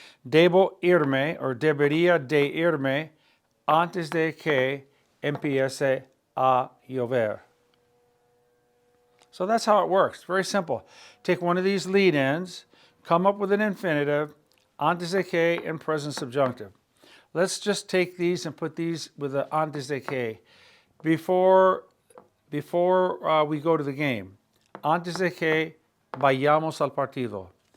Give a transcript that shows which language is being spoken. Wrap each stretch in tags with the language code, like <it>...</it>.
<es>Debo irme or debería de irme antes de que empiece a llover.</es> <en>So that's how it works. Very simple. Take one of these lead-ins, come up with an infinitive, antes de que and present subjunctive. Let's just take these and put these with the antes de que. Before we go to the game.</en> <es>Antes de que vayamos al partido.</es>